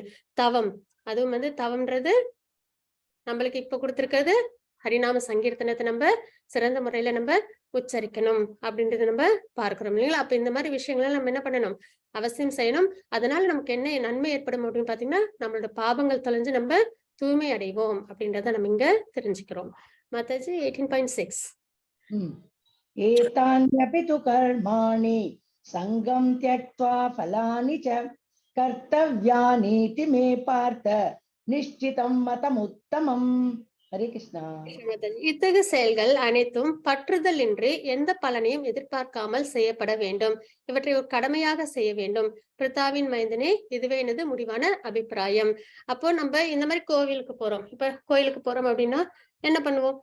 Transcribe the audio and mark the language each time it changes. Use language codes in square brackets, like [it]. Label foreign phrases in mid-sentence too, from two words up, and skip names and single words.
[ta] தவம், அதுவும் வந்து தவம்ன்றது நம்மளுக்கு இப்ப கொடுத்திருக்கிறது ஹரிநாம சங்கீர்த்தனத்தை நம்ம சிறந்த முறையில நம்ம உச்சரிக்கணும் அப்படின்றத நம்ம பார்க்கிறோம் இல்லைங்களா? அப்ப இந்த மாதிரி விஷயங்களை நம்ம என்ன பண்ணணும், அவசியம் செய்யணும். அதனால நமக்கு என்ன நன்மை ஏற்படும் அப்படின்னு பாத்தீங்கன்னா, நம்மளோட பாவங்கள் தொலைஞ்சு நம்ம தூய்மை அடைவோம் அப்படின்றத நம்ம இங்க தெரிஞ்சுக்கிறோம். மாதாஜி 18.6. [sa] एतान्यपि तु कर्माणि सङ्गं त्यक्त्वा फलानि च कर्तव्यानीति मे पार्थ निश्चितं मतमुत्तमम्. हरे कृष्णा. [ta] இத்தகைய செயல்கள் அனைத்தும் பற்றுதல் இன்றி எந்த பலனையும் எதிர்பார்க்காமல் செய்யப்பட வேண்டும். இவற்றை ஒரு கடமையாக செய்ய வேண்டும். பிரித்தாவின் மைந்தனே, இதுவே எனது முடிவான அபிப்பிராயம். அப்போ நம்ம இந்த மாதிரி கோவிலுக்கு போறோம். இப்ப கோயிலுக்கு போறோம் அப்படின்னா என்ன பண்ணுவோம்?